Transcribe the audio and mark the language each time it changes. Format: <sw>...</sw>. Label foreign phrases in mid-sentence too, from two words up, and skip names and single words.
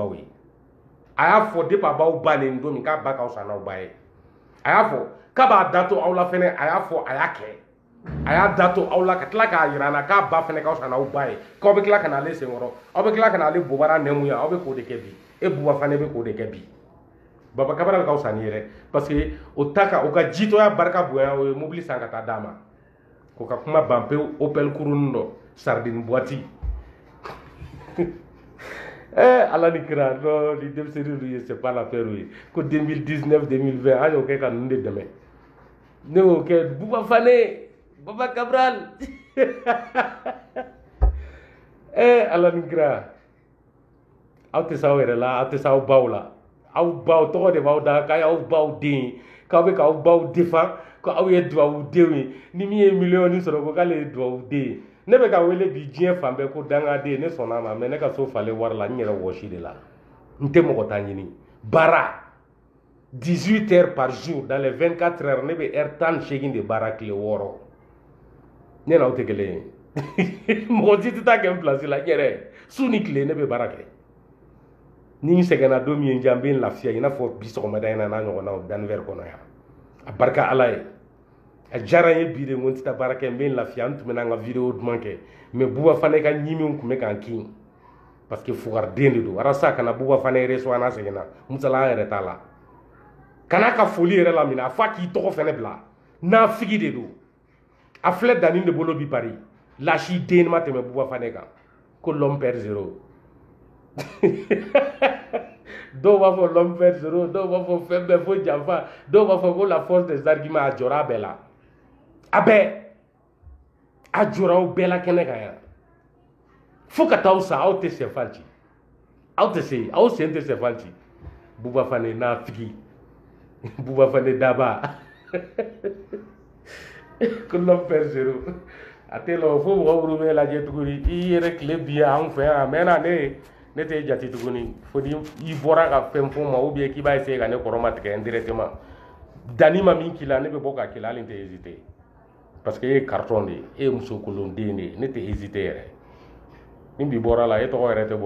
<bm>baw ye a y'a fɔ depuis a b'aw ba neni don min k'a ba ka fisa n'aw ba ye a y'a fɔ k'a b'a da to aw la fɛnɛ a y'a fɔ a y'a kɛ a y'a da to aw la ka tila k'a yira an na k'a ba fɛnɛ ka fisa n'aw ba ye k'aw bɛ tila ka n'ale senkɔrɔ aw bɛ tila ka n'ale bobara nɛmu ye aw bɛ k'o de kɛ bi e Buba Fane bɛ k'o de kɛ bi Baba Kamara ka fisa n'i ye dɛ</bm> <fr>parce que</fr> <bm>o ka jitɔya barika bonya o ye mobili san ka taa d'a ma k'o ka kuma ban pewu Opel kurunin dɔ</bm> <fr>sardine boîte</fr> <bm>ala ni kira non ni denmisɛnnin ninnu ye</bm> <fr>c'est pas l'affaire</fr> <bm>ye ko 2019 2020 an y'o kɛ ka ninnu de dɛmɛ ne y'o kɛ Buba Fane Baba Cabral Ala ni kira aw tɛ s'aw yɛrɛ la aw tɛ s'aw baw la aw baw tɔgɔ de b'aw da k'a y'aw baw den k'aw bɛ k'aw baw défend ko aw ye duwawudenw ye ni min ye miliyɔn sɔrɔ ko k'ale ye duwawuden ye ne bɛ ka wele bi diɲɛ fan bɛɛ ko dangaden ne sɔnna a ma mais ne ka so falen wari la n yɛrɛ wɔsi de la n tɛ mɔgɔ ta ɲini baara</bm> <fr>18 heures par jour dans les 24 heures</fr> <bm>ne bɛ heure 18 de baara tile 6 ne n'aw tɛ kelen ye mɔgɔ si tɛ taa kɛ n place la n yɛrɛ su ni tile ne bɛ baara kɛ ni n sɛgɛnna don min ye n diya n bɛ n lafiya i n'a fɔ bi sɔgɔmada in na n'a ɲɔgɔnnaw Danver kɔnɔ yan a barika Ala ye a diyara n ye bi de n ko n tɛ taa baara kɛ n bɛ n lafiya n tun bɛ na n ka vidéo duman kɛ mais Buba Fane ka ɲimiw tun bɛ k'an kin</bm> <fr>parce que</fr> <bm>fugariden de don arasa kana Buba Fane reçoit n'a seginna musala an yɛrɛ t'a la kana ka foli yɛrɛ la minɛ a fɔ a k'i tɔgɔ fɛnɛ bila n'a figi de don a filɛ danni de bolo bi pari lasi den ma tɛmɛ Buba Fane kan ko</bm> <fr>l'homme perd zéro</fr> <bm>dɔw b'a fɔ</bm> <fr>l'homme perd zéro</fr> <bm>dɔw b'a fɔ fɛn bɛɛ fo janfa dɔw b'a fɔ ko</bm> <fr>la force des arguments</fr> <bm>a jɔra a bɛɛ la a bɛɛ a jɔra aw bɛɛ la kɛnɛ kan yan fo ka taa aw sa aw tɛ sɛfan ci aw tɛ se aw sen tɛ sɛfan ci Buba Fane n'a figi Buba Fane daba ko</bm> <fr>l'homme perd zéro</fr> <bm>a tɛ lɔ fo mɔgɔ minnu bɛ lajɛ tuguni i yɛrɛ tile bi an fɛ yan a mɛnna ne tɛ jate tuguni fo ni i bɔra ka fɛn fɔ ma</bm> <fr>ou bien</fr> <bm>k'i b'a essayer ka ne kɔrɔmatigɛ indirectement danni ma min k'i la ne bɛ bɔ k'a k'i la hali n tɛ hésiter</bm> <fr>parce que</fr> <bm>e ye carton de ye e ye muso kolonden de ye ne tɛ hésiter yɛrɛ ni bi bɔra la e tɔgɔ yɛrɛ tɛ bɔ</bm>